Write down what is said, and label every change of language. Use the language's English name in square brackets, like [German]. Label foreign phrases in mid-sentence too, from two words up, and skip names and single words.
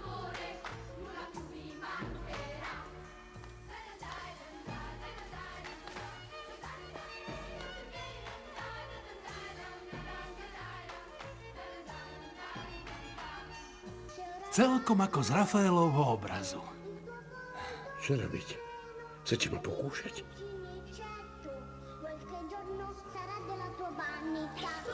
[Slovak] Celkom ako z Rafaelovho obrazu. Čo robiť? Chcete ma pokúšať? [Italian] Qualche giorno sarà della tua vanità.